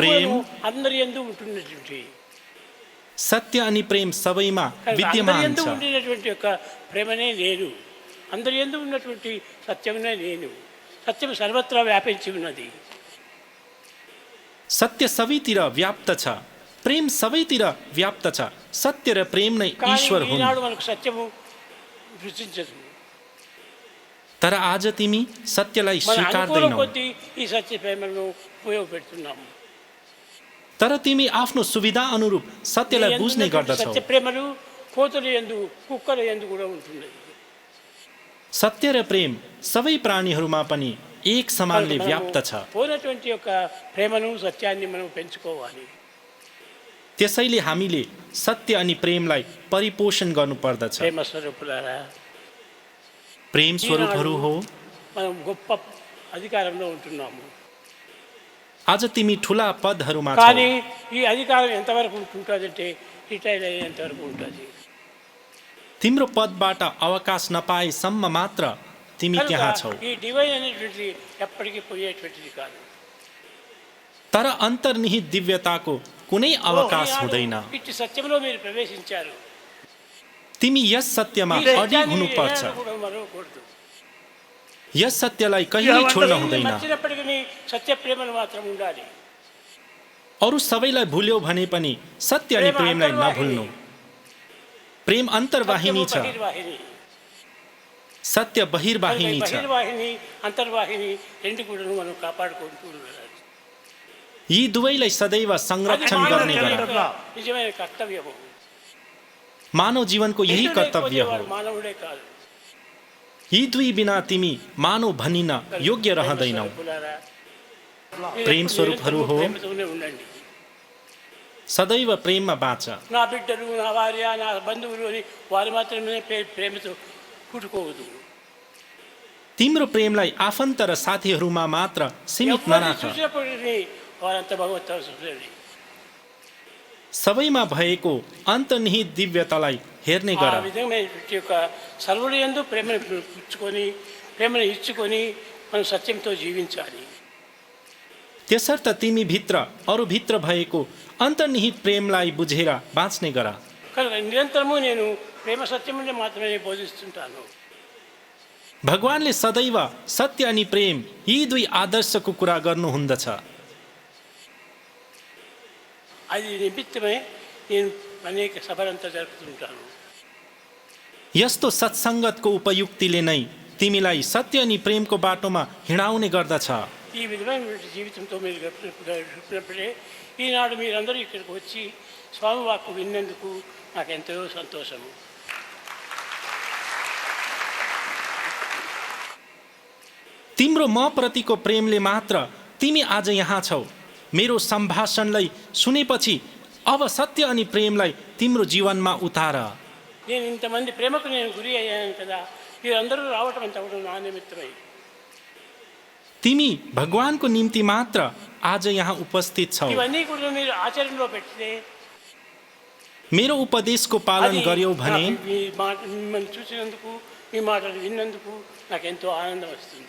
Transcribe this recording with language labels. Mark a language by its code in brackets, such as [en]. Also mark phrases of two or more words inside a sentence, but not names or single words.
[te] ప్రేమ, కూడాను అందరి యందు ఉంటున్నటువంటి [ne] सत्य अनि प्रेम सबैमा [te] అందరి [ne] विद्यमान [te] యందు [ne] छ। [te] ఉండినటువంటి యొక్క ప్రేమనే నేను, అందరి యందు ఉన్నటువంటి సత్యమునే నేను. సత్యం సర్వత్రా వ్యాపించి ఉన్నది. [ne] सत्य सबैतिर व्याप्त छ, प्रेम सबैतिर व्याप्त छ। सत्य र प्रेम नै [te] కానీ [ne] ईश्वर हुन्। [te] ఈనాడు మనకు సత్యము రుచించదు. [ne] तर आज तिमी सत्यलाई [te] మన అనుకూల [ne] स्वीकार्दैनौ, [te] కొద్దీ ఈ సత్య ప్రేమను ఉపయోగపెడుతున్నాము. [ne] तर तिमी आफ्नो सुविधा अनुरूप सत्यलाई [te] నీ [ne] बुझ्ने [te] యందు [ne] गर्दछौ। [te] సత్య ప్రేమలు కోతుల యందు, కుక్కల యందు కూడా ఉంటున్నది. [ne] सत्य र प्रेम सबै प्राणीहरूमा पनि एक समानले [te] మనము [ne] व्याप्त छ। [te] పోయినటువంటి యొక్క ప్రేమను సత్యాన్ని మనం పెంచుకోవాలి. [ne] त्यसैले हामीले सत्य अनि प्रेमलाई परिपोषण गर्नुपर्दछ। [te] ప్రేమ స్వరూపులారా, [ne] प्रेम स्वरूपहरू हो। [te] మనం గొప్ప అధికారంలో ఉంటున్నాము. [ne] आज तिमी ठुला पदहरूमा [te] కానీ [ne] छौ, [te] ఈ అధికారం ఎంతవరకు ఉంటుందంటే రిటైర్ అయ్యేంతవరకు ఉంటుంది. [ne] तिम्रो पदबाट अवकाश नपाएसम्म मात्र तिमी [te] కనుక [ne] त्यहाँ छौ। [te] ఈ డివైన్ అనేటువంటిది ఎప్పటికీ పోయేటువంటిది కాదు. [ne] तर अन्तर्निहित दिव्यताको कुनै अवकाश [te] ఈనాడు [ne] हुँदैन। [te] ఇట్టి సత్యంలో మీరు ప్రవేశించారు. [ne] तिमी यस सत्यमा [te] ఈ [ne] अडिग [te] సత్యాన్ని [ne] हुनुपर्छ। [te] ఏనాడు కూడా మరవకూడదు. [ne] यस सत्यलाई कहिल्यै छोड्न हुँदैन। [te] మర్చినప్పటికీ సత్య ప్రేమను మాత్రం ఉండాలి. [ne] अरू सबैलाई भुल्यौ भने पनि सत्य अनि [te] ప్రేమ [ne] प्रेमलाई [te] అంతర్వాహిని. [ne] नभुल्नु। प्रेम अन्तर्वाहिनी छ, [te] సత్యము బహిర్వాహిని. [ne] सत्य बहिर्वाहिनी छ। [te] బహిర్వాహిని అంతర్వాహిని రెండు కూడా మనం కాపాడుకుంటూ ఉండాలి. [ne] यी दुवैलाई सदैव [te] అది [ne] संरक्षण [te] మానవుని [ne] गर्ने गर। [te] యొక్క నిజమైన కర్తవ్యము. [ne] मानव जीवनको यही [te] ఎదురు [ne] कर्तव्य [te] లేకపోతే [ne] हो। [te] వాడు మానవుడే కాదు. [ne] यी दुई बिना तिमी मानव भनिन योग्य रहँदैनौ। [te] ప్రేమస్వరూపులారా, [ne] प्रेम स्वरूपहरू हो। [te] ప్రేమతోనే ఉండండి. [ne] सदैव प्रेममा बाँच। [te] నా బిడ్డలు, నా భార్య, నా బంధువులు అని వారు మాత్రమే ప్రేమతో కూడుకోవద్దు. [ne] तिम्रो प्रेमलाई आफन्त र साथीहरूमा मात्र सीमित [te] ఎవరిని [ne] नराख। [te] చూసినప్పటికీ వారంతా భగవంతుడు చూడండి. [ne] सबैमा भएको अन्तर्निहित दिव्यतालाई हेर्ने [te] ఆ [ne] गर। [te] విధమైనటువంటి యొక్క సర్వుల యందు ప్రేమను పుచ్చుకొని, ప్రేమను ఇచ్చుకొని మనం సత్యంతో జీవించాలి. [ne] त्यसर्थ तिमी भित्र अरू भित्र भएको अन्तर्निहित प्रेमलाई बुझेर बाँच्ने गर। [te] కనుక నిరంతరము నేను ప్రేమ సత్యమునే మాత్రమే బోధిస్తుంటాను. [ne] भगवानले सदैव सत्य अनि प्रेम यी दुई आदर्शको कुरा गर्नुहुँदछ। [te] అది నిమిత్తమే నేను అనేక సభలంతా జరుపుతుంటాను. [ne] यस्तो सत्सङ्गतको उपयुक्तिले नै तिमीलाई सत्य अनि प्रेमको बाटोमा हिँडाउने गर्दछ। [te] ఈ విధమైనటువంటి జీవితంతో మీరు గడిపినప్పుడే ఈనాడు మీరందరూ ఇక్కడికి వచ్చి స్వామి వాక్కు విన్నందుకు నాకు ఎంతో సంతోషము. [ne] तिम्रो म प्रतिको प्रेमले मात्र तिमी आज यहाँ छौ। मेरो सम्भाषणलाई सुनेपछि अब सत्य अनि प्रेमलाई तिम्रो जीवनमा उतार। [te] నేను ఇంతమంది ప్రేమకు నేను గురి అయ్యాను కదా, మీరందరూ రావటం అంతా కూడా నా నిమిత్తమై. [ne] तिमी भगवानको निम्ति मात्र आज यहाँ उपस्थित छौ। [te] ఇవన్నీ కూడా మీరు ఆచరణలో పెడితే [ne] मेरो उपदेशको पालन [te] అది [ne] गर्यौ भने [te] నాకు మీ మాట మిమ్మల్ని చూసినందుకు, మీ మాటలు విన్నందుకు నాకు ఎంతో ఆనందం వస్తుంది.